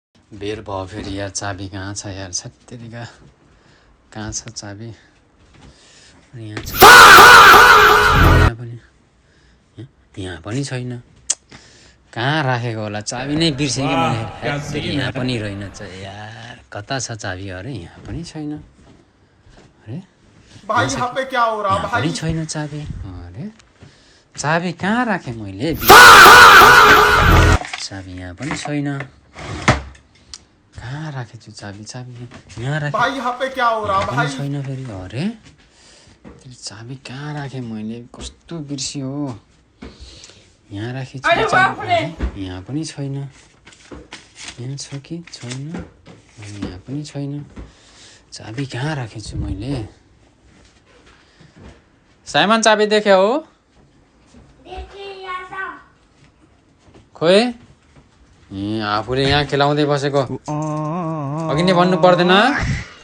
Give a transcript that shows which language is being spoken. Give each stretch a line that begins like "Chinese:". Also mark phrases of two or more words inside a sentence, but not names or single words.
Nepali: बेर भयो फेरि यार चाबी कहाँ छ यार छत्तेरीका कहाँ छ चाबी यहाँ छ यहाँ पनि छैन कहाँ राखेको होला चाबी नै बिर्सेँ कि मैले यहाँ पनि रहेनछ यार कता छ चाबी अरे यहाँ पनि छैन अरे
Hindi: भाई यहाँ पे क्या हो रहा
Nepali: यहाँ पनि छैन चाबी अरे चाबी कहाँ राखेँ मैले चाबी यहाँ पनि छैन कहाँ राखेछु चाबी चाबी यहाँ राखेँ
Hindi: भाई यहाँ पे क्या हो रहा भाई
Nepali: छैन फेरि अरे चाबी कहाँ राखेँ मैले कस्तो बिर्सियो यहाँ राखेछु चाबी यहाँ पनि छैन यहाँ छ कि छैन यहाँ पनि छैन चाबी कहाँ राखेछु मैले साइमन चाबी देख्यौ हो खोइ आफूले यहाँ खेलाउँदै बसेको अघि नै भन्नु पर्दैन